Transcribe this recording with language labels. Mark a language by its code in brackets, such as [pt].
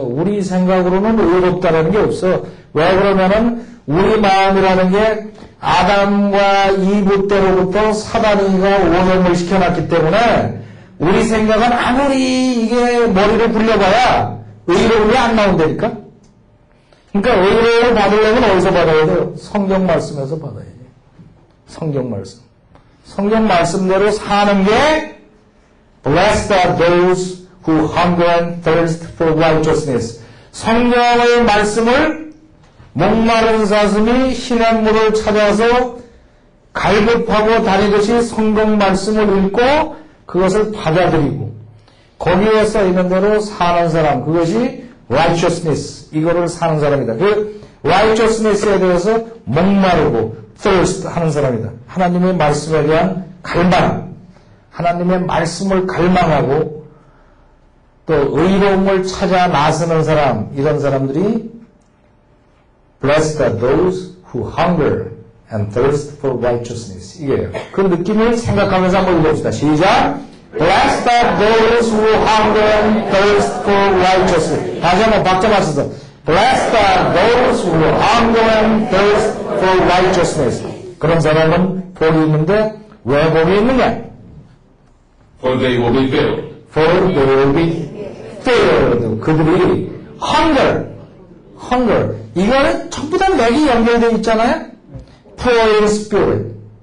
[ko] 우리 생각으로는 의롭다라는 게 없어. 왜 그러면은 우리 마음이라는 게 아담과 이브 때로부터 사단이가 오염을 시켜놨기 때문에 우리 생각은 아무리 이게 머리를 굴려봐야 의로움이 안 나온다니까. 그러니까 의로움을 받으려면 어디서 받아야 돼요? 성경 말씀에서 받아야 돼요. 성경 말씀. 성경 말씀대로 사는 게 [en] Blessed are those who hunger and thirst for righteousness. [ko] 성경의 말씀을 목마른 사슴이 신의 물을 찾아서 갈급하고 다니듯이 성경 말씀을 읽고 그것을 받아들이고 거기에 써 있는 대로 사는 사람, 그것이 righteousness, 이거를 사는 사람이다. 그 righteousness에 대해서 목마르고 thirst 하는 사람이다. 하나님의 말씀에 대한 갈망, 하나님의 말씀을 갈망하고 또 의로움을 찾아 나서는 사람, 이런 사람들이 [en] Blessed are those who hunger and thirst for righteousness. [ko] 이게요. 그 느낌을 생각하면서 한번 읽어봅시다. 시작! [en] Blessed are those who hunger and thirst for righteousness. [ko] 다시 한번 박자 맞춰서 [en] Blessed are those who hunger and thirst for righteousness. [ko] 그런 사람은 복이 있는데 왜 복이 있느냐? [en] For they will be filled. For they will be filled. [ko] 그들이 [en] hunger. [ko] 이거는 전부 다 맥이 연결되어 있잖아요. [en] Poor in spirit.